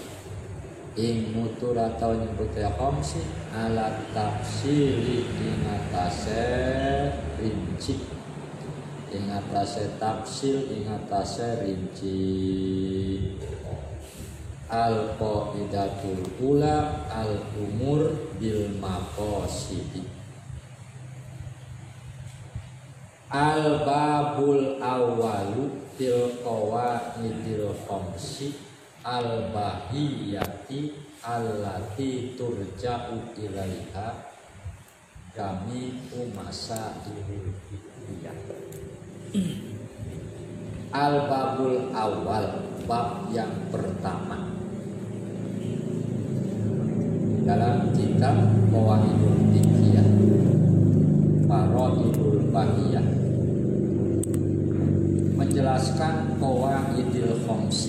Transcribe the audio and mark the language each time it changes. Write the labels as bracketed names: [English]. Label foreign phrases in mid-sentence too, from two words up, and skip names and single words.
[Javanese] Ing mutur atau nyebute [Arabic] خمس على التفصيل [Javanese] ing atase rinci. Ing atase tafsil ing atase rinci. [Arabic] القاعدة الأولى الأمور بالمقاصد. الباب الأول في القواعد الخمس البهية التي ترجع إليها جميع مسائل الفقهية. الباب الأول, [Indonesian] bab yang pertama dalam kitab Qawaidul Fiqhiyah Faraidul Bahiyah menjelaskan [Arabic] القواعد الخمس.